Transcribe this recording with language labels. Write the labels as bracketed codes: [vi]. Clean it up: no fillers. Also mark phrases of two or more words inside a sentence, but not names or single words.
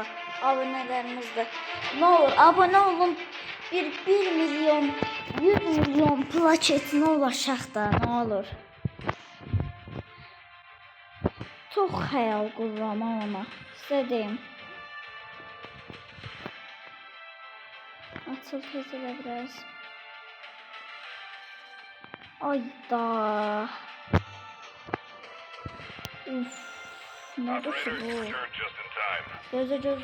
[tr] Abonelerimiz de. Ne olur abone olun. [az] 1 milyon 100 milyon plaketinə ulaşaq da, [tr] ne olur. [az] Çox xəyal qururam ona. Sizə deyim. Açıl tezələ biraz. Ayda. Uf. [tr] Nedir ki bu? Gözle.